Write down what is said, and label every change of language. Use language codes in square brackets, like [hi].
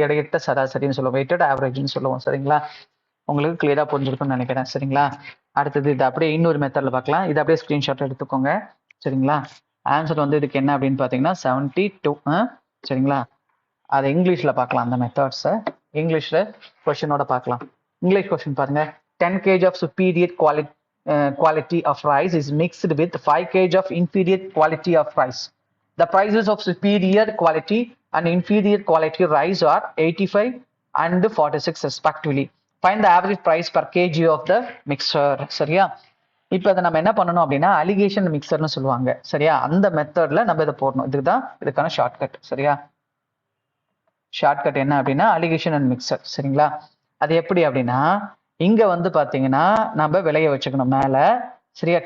[ta] எடையிட்ட சராசரின்னு சொல்லுவோம், வெயிட்டட் ஆவரேஜ்னு சொல்லுவோம் சரிங்களா. உங்களுக்கு கிளியரா புரிஞ்சிருக்கும்னு நினைக்கிறேன் சரிங்களா. அடுத்தது இது அப்படியே இன்னொரு மெத்தட்ல பார்க்கலாம். இது அப்படியே ஸ்கிரீன்ஷாட் எடுத்துக்கோங்க சரிங்களா. ஆன்சர் இதுக்கு என்ன அப்படின்னு பார்த்தீங்கன்னா 72 சரிங்களா. அதை இங்கிலீஷ்ல பார்க்கலாம். அந்த மெத்தட்ஸை இங்கிலீஷ்ல கொஸ்டினோட பார்க்கலாம். இங்கிலீஷ் கொஸ்டின் பாருங்க. [en] 10 kg of superior quality of rice is mixed with 5 kg of inferior quality of rice. The prices of superior quality and inferior quality rice are 85 and 46 respectively. Find the average price per kg of the mixture சரியா. [ta] இப்போ அதை நம்ம என்ன பண்ணணும் அப்படின்னா allegation மிக்சர்னு சொல்லுவாங்க சரியா. அந்த மெத்தட்ல நம்ம இதை போடணும். இதுதான் இதுக்கான ஷார்ட்கட் சரியா. ஷார்ட்கட் என்ன அப்படின்னா அலிகேஷன் அண்ட் மிக்சர். சரிங்களா? அது எப்படி அப்படின்னா இங்க வந்து பாத்தீங்கன்னா நம்ம விலையை வச்சுக்கணும் மேல. சரியா?